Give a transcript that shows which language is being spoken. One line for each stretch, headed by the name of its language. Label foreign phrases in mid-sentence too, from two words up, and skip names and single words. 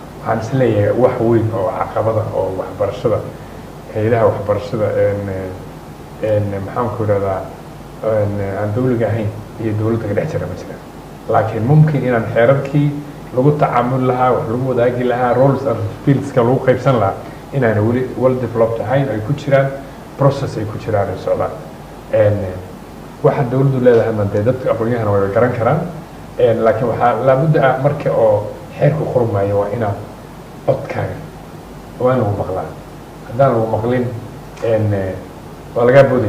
Somali: waxaan isleeyahay wax weyn oo caqabada oo waxbarashada hay'adaha waxbarashada maxaan ku idhahdaa aan dawliga ahayn iyo dawladda ka dhex jira ma jiraan laakiin mumkin inaan xeerarkii lagu tacaamul lahaa wax lagu wadaagi lahaa
English: roles and responsibilities-
Somali: ka lagu qaybsan lahaa inaana weli
English: well developed
Somali: ahayn ay ku jiraan process ay ku jiraan ay socdaan waxa dawladdu leedahay dee dadka aqoon-yahana way garan karaan laakiin waxaa laabudda ah marka oo xeerku qormaayo waa inaad codkaaga waa in lagu maqlaa haddaan lagu maqlin waa lagaa booday